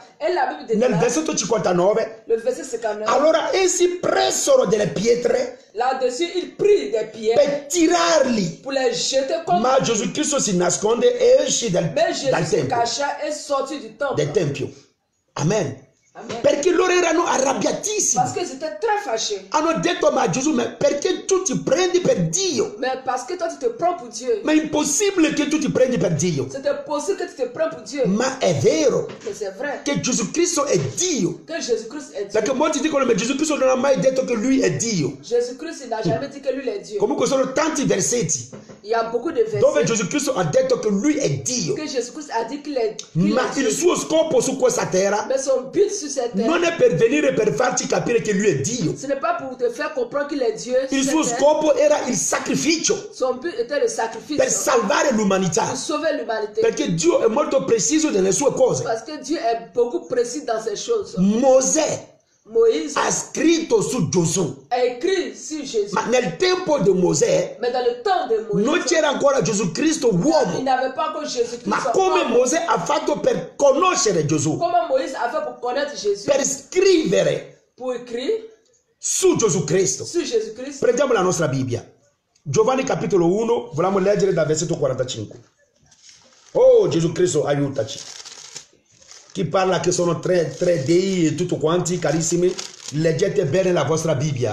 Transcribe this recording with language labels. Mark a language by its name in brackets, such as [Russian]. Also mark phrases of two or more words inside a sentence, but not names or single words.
[French] Et la Bible [Italian] nel [French] déclare, [Italian] versetto 59, [French] le verset 59, [Italian] allora essi presero delle pietre [French] là-dessus, il prit des pierres [Italian] per tirarli, [French] pour les jeter comme. [Italian] ma Gesù Cristo si nasconde e esce dal [French] Mais Jésus se [Italian] tempio, [French] cacha et sortit du temple. [Italian] del tempio. Amen. [French] Amen. [Italian] Perché loro erano arrabbiatissimi. [French] Parce qu'ils étaient très fâchés. [Italian] Hanno detto ma Gesù, ma perché tu ti prendi per Dio? [French] Mais parce que toi, tu te prends pour Dieu. [Italian] Ma è impossibile che tu ti prendi per Dio. [French] C'était possible que tu te prends pour Dieu. [Italian] Ma è vero [French] Mais c'est vrai [Italian] che Gesù Cristo è Dio. [French] que Jésus-Christ est Dieu. [Italian] Perché molti dicono ma Gesù Cristo non ha mai detto che lui è Dio. [French] Jésus-Christ, il n'a jamais dit que lui est Dieu. [Italian] Comunque sono tanti versetti [French] Il y a beaucoup de [Italian] dove [French] versets [Italian] Gesù Cristo ha detto che lui è Dio. [French] que Jésus-Christ a dit qu'il est [Italian] Ma [French] Dieu. [Italian] il suo scopo su questa terra [French] Mais son but sur cette terre, [Italian] non è per venire per farci capire che lui è Dio. [French] ce n'est pas pour te faire comprendre qu'il est Dieu. [Italian] Il [French] sur [Italian] suo [French] cette terre. [Italian] scopo era il sacrificio [French] Son but était le sacrifice [Italian] per salvare l'umanità. [French] pour sauver l'humanité. [Italian] Perché Dio è molto preciso nelle sue cose. [French] Parce que Dieu est beaucoup précis dans ces choses. [Italian] Mosè [French] Moïse [Italian] ha scritto su Gesù, [French] a écrit sur Jésus. [Italian] ma nel tempo di Mosè [French] Mais dans le temps de [Italian] non [French] Moïse, [Italian] c'era ancora Gesù Cristo il uomo. [French] n'avait pas encore Jésus-Christ. [Italian] Ma come [French] homme. [Italian] Mosè ha fatto per conoscere Gesù, [French] Comment Moïse a fait pour connaître Jésus? [Italian] per scrivere [French] Pour écrire [Italian] su Gesù Cristo. [French] sur Jésus-Christ. [Italian] Prendiamo la nostra Bibbia. Giovanni capitolo 1, vogliamo leggere dal versetto 45. Oh Gesù Cristo, aiutaci. Chi parla che sono tre dei e tutto quanti, carissimi, leggete bene la vostra Bibbia.